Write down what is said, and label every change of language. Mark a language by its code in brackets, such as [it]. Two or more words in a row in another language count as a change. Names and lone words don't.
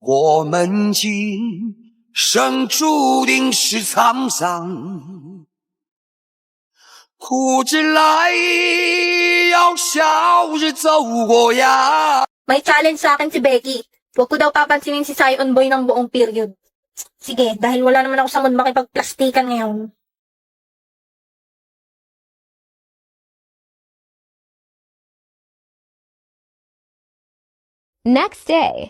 [zh] 我们今生注定是沧桑，苦之来要笑着走过呀。 [tl] May challenge sa akin si Becky. Huwag ko daw papansinin si Sion Boy ng buong period. Sige, dahil wala naman ako sa mood makipagplastikan ngayon. [en] Next day.